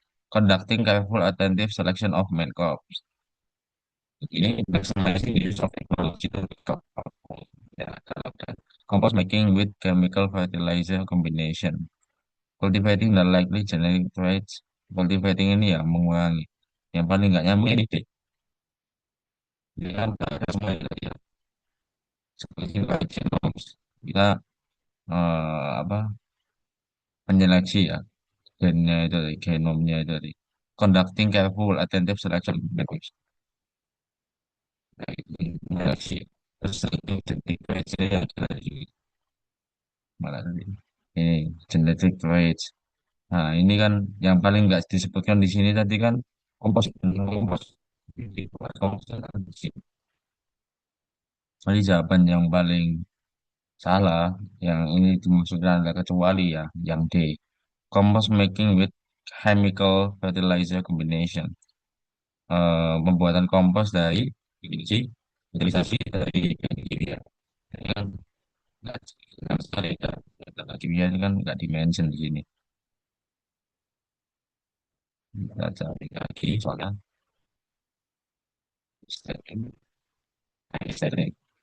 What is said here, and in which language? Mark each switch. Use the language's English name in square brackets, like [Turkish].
[English] Conducting careful attentive selection of main crops. Ini maximizing the use of technology to crop. [Indonesian] Ya, kalau ada. [English] Compost making with chemical fertilizer combination. Cultivating the likely genetic traits. [Indonesian] Cultivating ini ya mengurangi. Yang paling nggak nyambung ini deh. Ini kan nggak ada semua ya. Seperti genomes. Kita apa penyeleksi ya gennya itu dari genomnya itu dari [English] conducting careful attentive selection methods. [Indonesian] Nah, itu penyeleksi. Terus itu genetic rate yang ada di mana tadi? Ini genetic rate. Nah, ini kan yang paling nggak disebutkan di sini tadi kan kompos. Kompos. Kompos. Jadi jawaban yang paling salah, yang ini dimaksudkan adalah kecuali ya, yang D. [English] Compost making with chemical fertilizer combination. [Indonesian] Pembuatan kompos dari biji, utilisasi dari kimia. Ini kan nggak sama sekali ya. Data kimia ini kan nggak dimention di sini. Kita cari lagi soalnya statement. Statement.